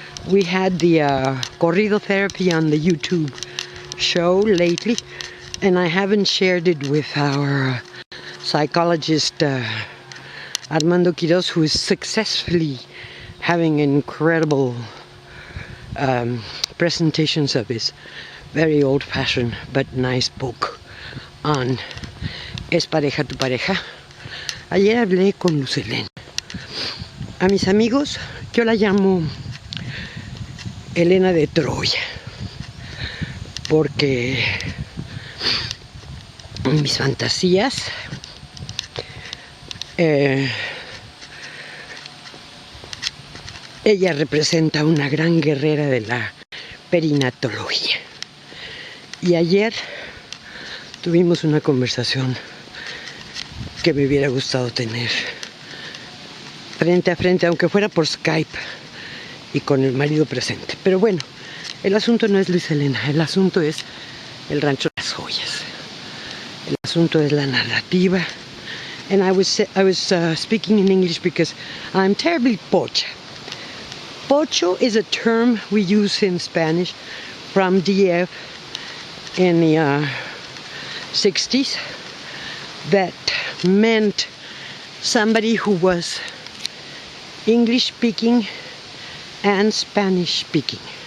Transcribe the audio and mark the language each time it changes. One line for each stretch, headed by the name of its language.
English: We had the corrido therapy on the YouTube show lately, and I haven't shared it with our psychologist Armando Quiroz, who is successfully having incredible presentations of his very old-fashioned but nice book on ¿Es pareja tu pareja?
Spanish: Ayer hablé con Lucelén. A mis amigos, yo la llamo Elena de Troya, porque en mis fantasías ella representa una gran guerrera de la perinatología. Y ayer tuvimos una conversación que me hubiera gustado tener frente a frente, aunque fuera por Skype y con el marido presente. Pero bueno, el asunto no es Luis Elena, el asunto es el rancho Las Joyas. El asunto es la narrativa.
English: And I was speaking in English because I'm terribly pocha. Pocho is a term we use in Spanish from DF in the 60s that meant somebody who was English speaking and Spanish speaking.